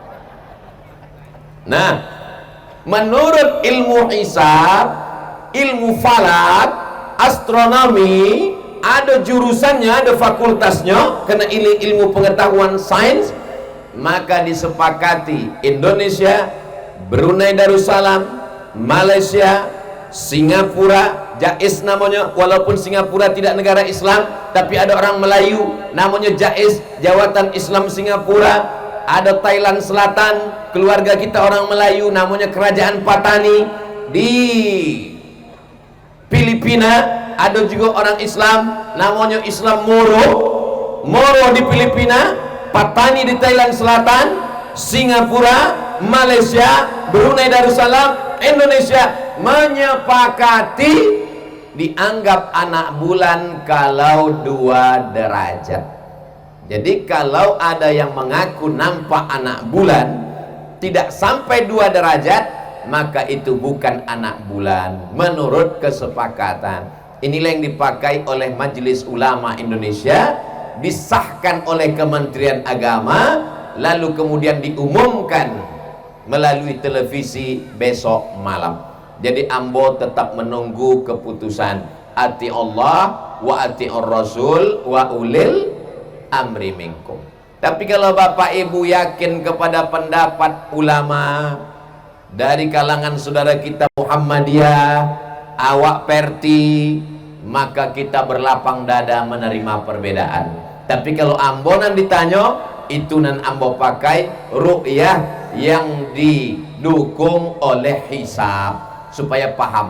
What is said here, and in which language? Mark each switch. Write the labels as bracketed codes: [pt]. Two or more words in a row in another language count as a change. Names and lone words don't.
[id] Nah, menurut ilmu hisab, ilmu falak, astronomi, ada jurusannya, ada fakultasnya, karena ilmu pengetahuan sains. Maka disepakati Indonesia, Brunei Darussalam, Malaysia, Singapura, JAIS namanya, walaupun Singapura tidak negara Islam, tapi ada orang Melayu namanya JAIS, Jawatan Islam Singapura. Ada Thailand Selatan, keluarga kita orang Melayu namanya Kerajaan Patani. Di Filipina ada juga orang Islam namanya Islam Moro. Moro di Filipina, Patani di Thailand Selatan, Singapura, Malaysia, Brunei Darussalam, Indonesia menyepakati dianggap anak bulan kalau 2 derajat. Jadi kalau ada yang mengaku nampak anak bulan tidak sampai 2 derajat, maka itu bukan anak bulan menurut kesepakatan. Inilah yang dipakai oleh Majelis Ulama Indonesia, disahkan oleh Kementerian Agama, lalu kemudian diumumkan melalui televisi besok malam. Jadi ambo tetap menunggu keputusan. [ar] أطيعوا الله وأطيعوا الرسول وأولي الأمر منكم. [id] Tapi kalau Bapak Ibu yakin kepada pendapat ulama dari kalangan saudara kita Muhammadiyah, awak Perti, maka kita berlapang dada menerima perbedaan. Tapi kalau ambonan ditanya, itu nan ambo pakai ru'yah yang didukung oleh hisab supaya paham.